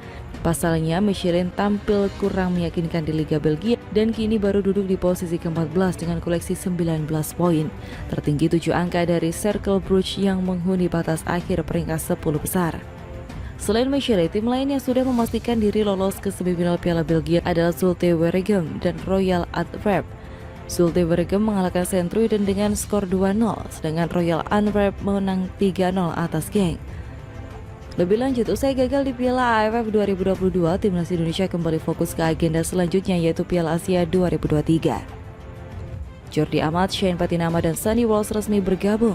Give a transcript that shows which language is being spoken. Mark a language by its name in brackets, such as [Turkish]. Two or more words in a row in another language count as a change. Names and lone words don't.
[Indonesian] Pasalnya, Michelin tampil kurang meyakinkan di Liga Belgia dan kini baru duduk di posisi ke-14 dengan koleksi 19 poin. Tertinggi 7 angka dari Cercle Brugge yang menghuni batas akhir peringkat 10 besar. Selain Michelin, tim lain yang sudah memastikan diri lolos ke semifinal Piala Belgia adalah Zulte Waregem dan Royal Antwerp. Zulte Waregem mengalahkan Sint-Truiden dengan skor 2-0, sedangkan Royal Antwerp menang 3-0 atas Genk. Lebih lanjut, usai gagal di Piala AFF 2022, Timnas Indonesia kembali fokus ke agenda selanjutnya yaitu Piala Asia 2023. Jordi Amat, Shane Patinama, dan Sandy Walsh resmi bergabung.